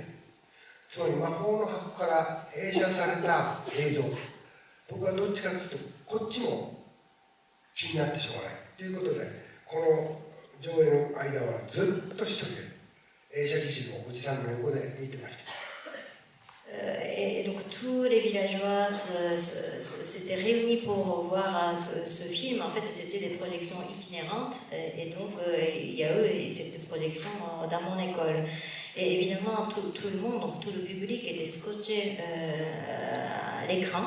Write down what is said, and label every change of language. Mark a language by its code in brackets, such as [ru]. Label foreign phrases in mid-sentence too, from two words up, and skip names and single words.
[ja] つまり魔法の箱から映写された映像。僕はどっちかというとこっちも気になってしょうがないということで、この上映の間はずっと一人で映写技師のおじさんの横で見てました。 [fr] Et donc tous les villageois s'étaient réunis pour voir ce film. En fait, c'était des projections itinérantes et donc il y a eu cette projection dans mon école. Et évidemment, tout le monde, donc tout le public était scotché à l'écran.